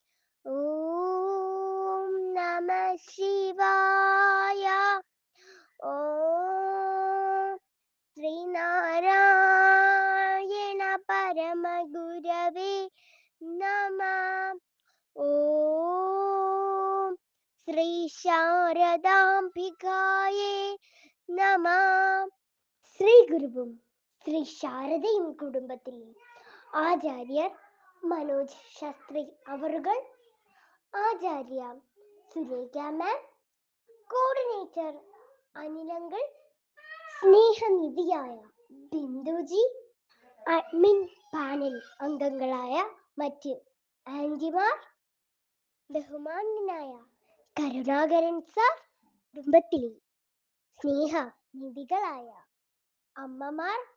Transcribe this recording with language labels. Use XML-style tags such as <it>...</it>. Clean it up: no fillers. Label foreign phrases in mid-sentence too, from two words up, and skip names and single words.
<sa>ॐ नमः शिवाय। ॐ श्रीनारायण परमगुरवे नमः। ॐ ശ്രീ ശാരദാംബികായേ നമഃ.</sa> <ml>ശ്രീ ഗുരുവും ശ്രീ ശാരദയും കുടുംബത്തിലെ ആചാര്യർ മനോജ് ശാസ്ത്രി അവറുകൾ, ആചാര്യ സുരേഖ മാം, കോർഡിനേറ്റർ അനിലങ്കൾ, സ്നേഹനിധിയായ ബിന്ദുജി, അഡ്മിൻ പാനൽ അംഗങ്ങളായ മറ്റ് ആന്റിമാർ, ബഹുമാന്യനായ കരുണാകരൻ സാർ, കുടുംബത്തിലെ സ്നേഹനിധികളായ അമ്മമാർ,</ml>